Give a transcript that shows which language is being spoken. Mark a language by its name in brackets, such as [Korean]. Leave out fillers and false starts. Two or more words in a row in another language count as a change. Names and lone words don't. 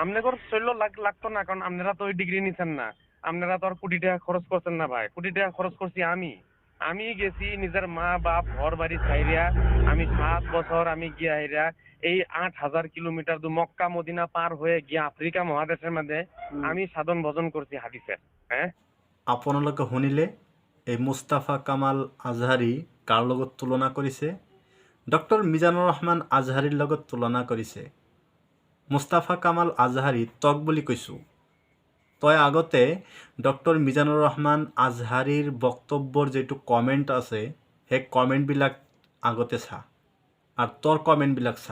[Bangla] আপনাদের শৈল্য লাগতো না, কারণ আপনারা তো ওই ডিগ্রি নিছেন না। আপনারা তো আর কোটি টাকা খরচ করছেন না ভাই, কোটি টাকা খরচ করছি আমি। আমি গেছি নিজের মা বাপ ঘর বাড়ি ছাইরিয়া, আমি 7 বছর আমি গিয়া হাইরা এই 8,000 কিলোমিটার দূর মক্কা মদিনা পার হয়ে গিয়া আফ্রিকা মহাদেশের মধ্যে আমি সাধন ভজন করছি হাদিসের। হ্যাঁ, [Assamese] আপোনালোকে শুনিলে, এই মুস্তাফা কামাল আজহাৰী কাৰ লগত তুলনা কৰিছে? ডক্টৰ মিজানুৰ ৰহমান আজহাৰীৰ লগত তুলনা কৰিছে। মুস্তাফা কামাল আজহাৰী তক বুলি কৈছোঁ। তই আগতে ডক্টৰ মিজানুৰ ৰহমান আজহাৰীৰ বক্তব্যৰ যিটো কমেণ্ট আছে, সেই কমেণ্টবিলাক আগতে চা, আৰু তোৰ কমেণ্টবিলাক চা।